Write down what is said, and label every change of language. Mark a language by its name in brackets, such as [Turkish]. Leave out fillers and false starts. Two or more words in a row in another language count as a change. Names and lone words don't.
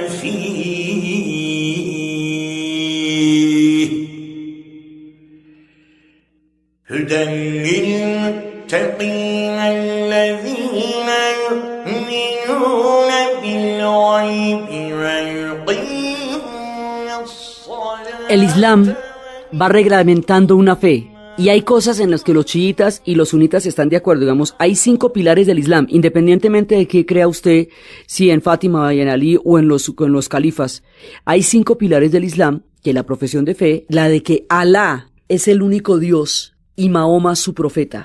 [Arabic] فيه هدى للمتقين الذين يؤمنون بالغيب ويقيمون الصلاة. [Spanish] El Islam va reglamentando una fe. Y hay cosas en las que los chiitas y los sunitas están de acuerdo. Digamos, hay 5 pilares del Islam, independientemente de qué crea usted, si en Fátima, en Ali o en los califas. Hay 5 pilares del Islam, que la profesión de fe, la de que Alá es el único Dios y Mahoma su profeta.